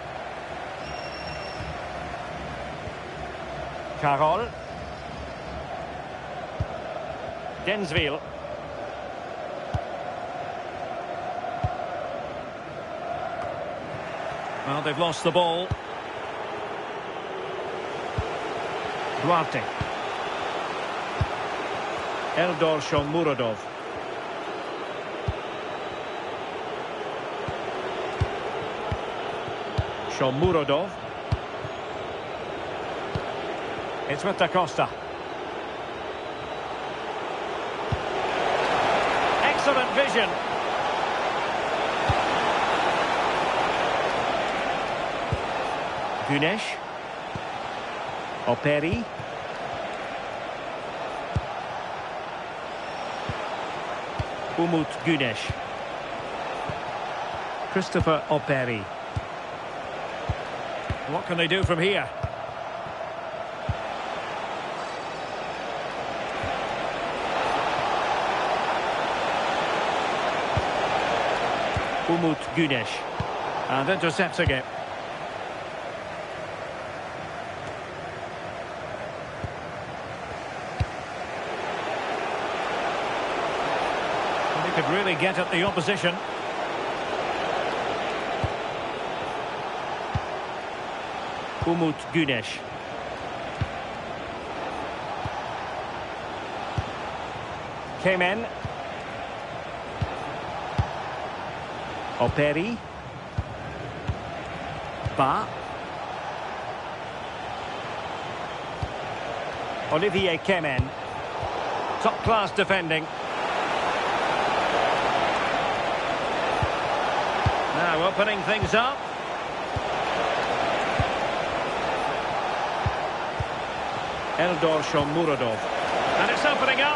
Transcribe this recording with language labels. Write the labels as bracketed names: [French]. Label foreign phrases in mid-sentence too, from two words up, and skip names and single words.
[English] Carroll. Densville. Well, they've lost the ball. Duarte. Eldor Shomurodov. Shomurodov. It's with Da Costa. Excellent vision. Güneş. Operi. Umut Güneş. Christopher Operi. What can they do from here? Umut Güneş. And intercepts again. Could really get at the opposition. Umut Güneş. Came in. Operi. Ba. Olivier Kemen. Top class defending. Now opening things up. Eldor Shomurodov. And it's opening up.